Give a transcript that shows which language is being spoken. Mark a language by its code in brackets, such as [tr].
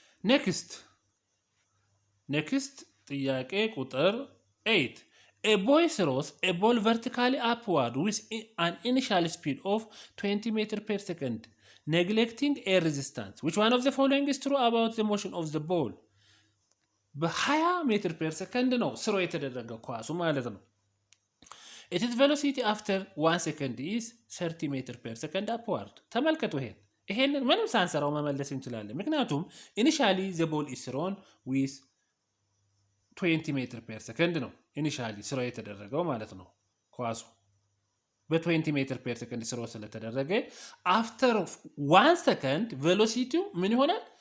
[am] next ጥያቄ ቁጥር 8. [en] A boy throws a ball vertically upward with an initial speed of 20 meters per second, neglecting air resistance. Which one of the following is true about the motion of the ball? [am] በ20 ሜትር ፐር ሰከንድ ነው ስሮ የተደረገው ኳሱ ማለት ነው። [en] its velocity after 1 second is 30 [am] ሜትር ፐር ሰከንድ upward. ተመልከቱ ይሄንን ምንም ሳንሰራው መመለስ እንችላለን። ምክንያቱም [en] initially the ball is thrown with 20 [am] ሜትር ፐር ሰከንድ ነው ኢኒሻሊ ስሮ የተደረገው ማለት ነው። ኳሱ በ20 ሜትር ፐር ሰከንድ ስሮ ስለተደረገ አፍተር 1 ሰከንድ ቬሎሲቲው ምን ይሆናል?